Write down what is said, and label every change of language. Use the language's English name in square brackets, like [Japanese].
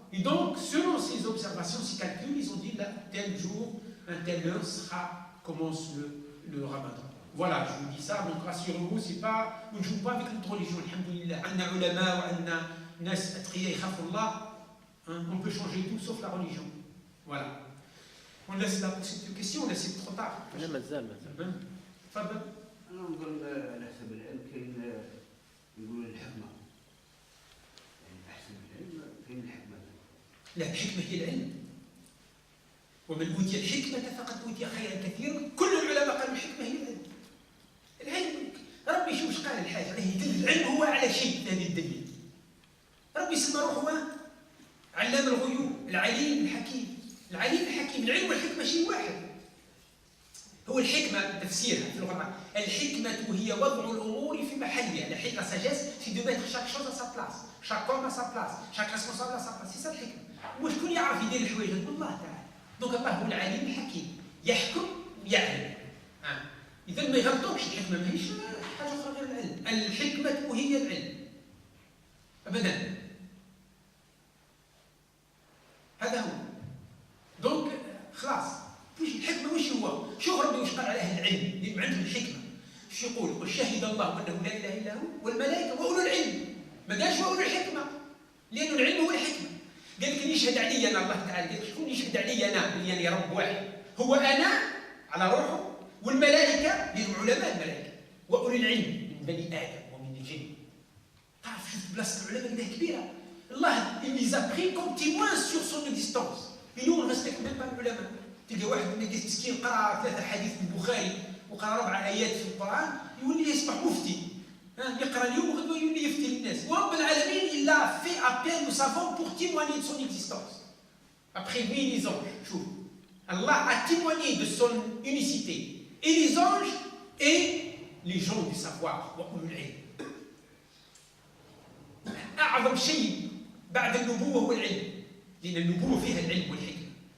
[French] Et donc, selon ces observations, ces calculs, ils ont dit là, tel jour, telle heure commence le ramadan. Voilà, je vous dis ça, donc rassurez-vous, c'est pas, on ne joue pas avec notre religion, alhamdoulilah. [Arabic] Anna ulama wa anna nas atriya yakhafullah, [French] on peut changer tout sauf la religion. Voilà. On laisse là pour cette question, on laisse trop tard. [Arabic] لا مازال تفضل. أنا نقول على حسب العلم كاين يقولوا الحكمة. يعني أحسن العلم كاين الحكمة. لا الحكمة هي العلم. ومن أوتي الحكمة فقد أوتي خيرا كثيرا. كل العلماء قالوا الحكمة هي العلم. العلم ربي شوف اش قال الحاجة، العلم هو على شيء في هذه الدنيا. ربي سمى روحه علام الغيوب، العليم الحكيم. العليم الحكيم، العلم والحكمة شيء واحد. هو الحكمة تفسيرها في اللغة العربية. الحكمة هي وضع الأمور في محلها. [French] La sagesse, c'est de mettre chaque chose à sa place, chaque homme à sa place, chaque responsable à sa place. C'est ça الحكمة. [Arabic] وشكون يعرف يدير الحوايج؟ الله تعالى. دونك الله هو العليم الحكيم، يحكم يعلم. إذا ما يغلطوكش، الحكمة ماهيش حاجة أخرى غير العلم. الحكمة هي العلم. أبدا. هذا هو. دونك خلاص. الحكمة وش هو؟ شوف ربي وش قال على أهل العلم اللي عندهم الحكمة. وش يقول؟ وشهد الله أنه لا إله إلا هو والملائكة وأولو العلم. ما قالش وأولو الحكمة، لأنه العلم هو الحكمة. قال لك يشهد علي أنا الله تعالى، قال لك شكون يشهد علي أنا؟ اللي أنا رب واحد. هو أنا على روحه، والملائكة لأنهم علماء الملائكة، وأولو العلم من بني آدم ومن الجن. تعرف شوف بلاصة العلماء قدها كبيرة. [French] الله il les a pris comme témoins sur son existence. Et nous on ne respecte même pas العلماء. [Arabic] تلقى واحد من الناس مسكين قرا 3 حديث في البخاري وقرا 4 آيات في القرآن يولي يصبح مفتي. يقرا اليوم وغدوه يولي يفتي للناس. ورب العالمين [French] il a fait appel nous savons pour témoigner de son existence. Après lui les anges. شوف Allah a témoigné de son unicité. Et les anges et les gens du savoir [Arabic] وأولو العلم. أعظم شيء بعد النبوة هو العلم، لأن النبوة فيها العلم والحكمة.